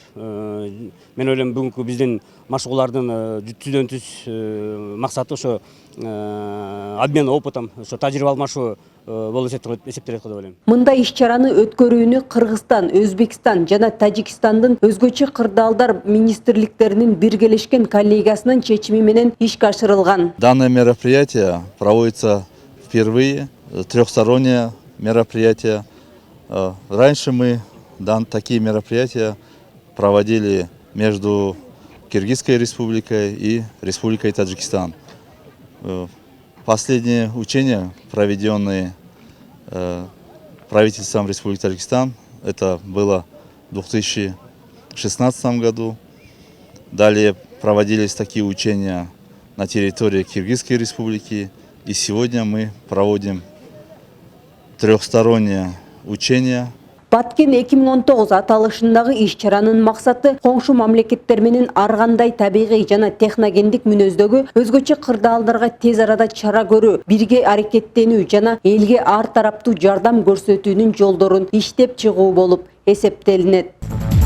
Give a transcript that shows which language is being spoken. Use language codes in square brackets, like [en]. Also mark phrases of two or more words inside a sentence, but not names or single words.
[ky] Мен ойлойм бүгүнкү биздин машыгуулардын түздөн түз максаты ошо [ru] обмен опытом, [ky] ошо тажрыйба алмашуу болуп эсептелет деп ойлойм. Мындай иш-чараны өткөрүүнү Кыргызстан, Өзбекстан жана Тажикстандын өзгөчө кырдаалдар министрликтеринин биргелешкен коллегиясынын чечими менен ишке ашырылган. [ru] Данное мероприятие проводится впервые, трехстороннее мероприятие. Раньше мы такие мероприятия проводили между Киргизской республикой и Республикой Таджикистан. Последние учения, проведенные правительством Республики Таджикистан, это было в 2016 году. Далее проводились такие учения на территории Киргизской республики. И сегодня мы проводим трехстороннее учение. [ky] Баткен 2019 аталышындагы иш-чаранын максаты коңшу мамлекеттер менен ар кандай табигый жана техногендик мүнөздөгү өзгөчө кырдаалдарга тез арада чара көрүү, бирге аракеттенүү жана элге ар тараптуу жардам көрсөтүүнүн жолдорун иштеп чыгуу болуп эсептелинет.